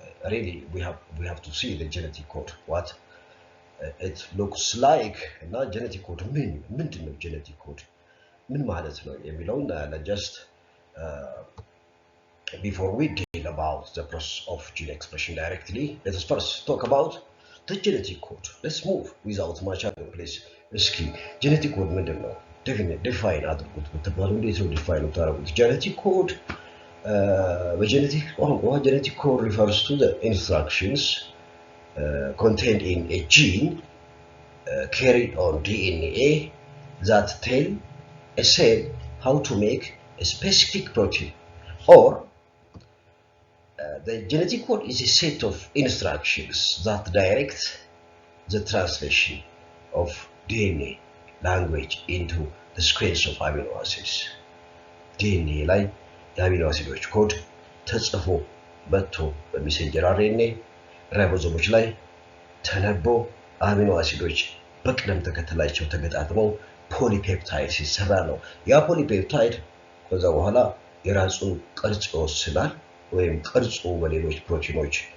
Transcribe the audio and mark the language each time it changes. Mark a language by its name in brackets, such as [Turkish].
[English] Really, we have to see the genetic code, what it looks like [Amharic] እና genetic code ምንድን ነው genetic code ምን ማለት ነው የሚለውን [English] just before we deal about the process of gene expression directly, let us first talk about the genetic code. Let's move without much ado, please. [Amharic] እስኪ genetic code ምንድን ነው? define አድርጉት ብትባሉ እንዴት ነው define የምታደርጉት? [English] genetic code [Amharic] በgenetic ቋንቋ [English] genetic code refers to the instructions contained in a gene carried on DNA that tell a cell how to make a specific protein, or the genetic code is a set of instructions that direct the translation of DNA language into the sequence of amino acids. [Amharic] DNA ላይ የአሚኖ አሲዶች ኮድ ተጽፎ መጥቶ በሜሴንጀር አርኤንኤ ራይቦዞሞች ላይ ተነቦ አሚኖ አሲዶች በቅደም ተከተላቸው ተገጣጥመው ፖሊፔፕታይድ ሲሰራ ነው። ያ ፖሊፔፕታይድ ከዛ በኋላ የራሱን ቅርጽ ይወስናል ወይም ቅርጹ በሌሎች ፕሮቲኖች